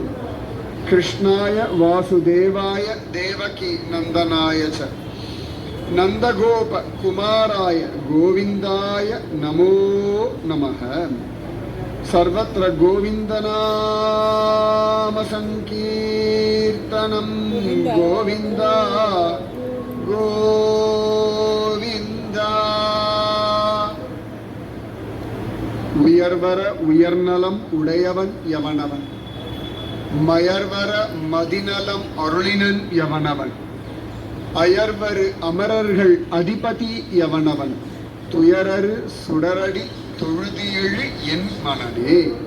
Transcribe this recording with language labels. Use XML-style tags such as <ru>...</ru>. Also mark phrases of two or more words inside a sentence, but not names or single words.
<sa>कृष्णाय वासुदेवाय देवकी नन्दनाय च नन्दगोप कुमाराय गोविन्दाय नमो नमः। सर्वत्र गोविन्दनाम संकीर्तनं, गोविन्दा गोविन्दा।</sa> <ta>உயர்வர உயர்நலம் உடையவன் எவனவன், மயர்வர மதிநலம் அருளினன் எவனவன், அயர்வரு அமரர்கள் அதிபதி எவனவன், துயரரு சுடரடி தொழுதியெழு என் மனதே.</ta>